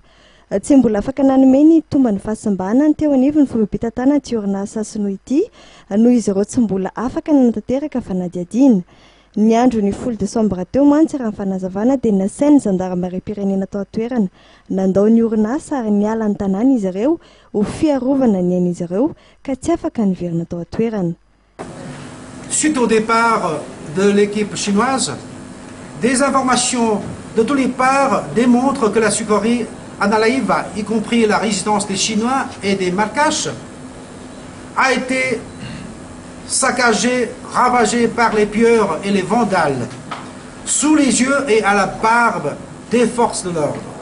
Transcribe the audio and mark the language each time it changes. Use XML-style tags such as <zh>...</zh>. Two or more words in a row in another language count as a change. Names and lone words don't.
<mg>Tsy mbola afaka nanome ny tomba ny fahasambanany teo anivony fomba-pitantanana ty orinasa sinoa ity noho izy ireo tsy mbola afaka nanatanteraka fanadihadiana. Ny andro ny 10 desambra teo mantsy raha ny fanazavana dia nasainy zandarmarim-pirenena tao an-toerana nandao ny orinasa ary niala ny tanàna izy ireo ho fiarovana ny ain'izy ireo ka tsy afaka niverina tao an-toerana.</mg> <fr>Suite au départ de l'équipe chinoise, des informations de tous les parts démontrent que la sucrerie Analaiva, y compris la résidence des Chinois et des Malgaches, a été saccagée, ravagée par les pilleurs et les vandales, sous les yeux et à la barbe des forces de l'ordre.</fr>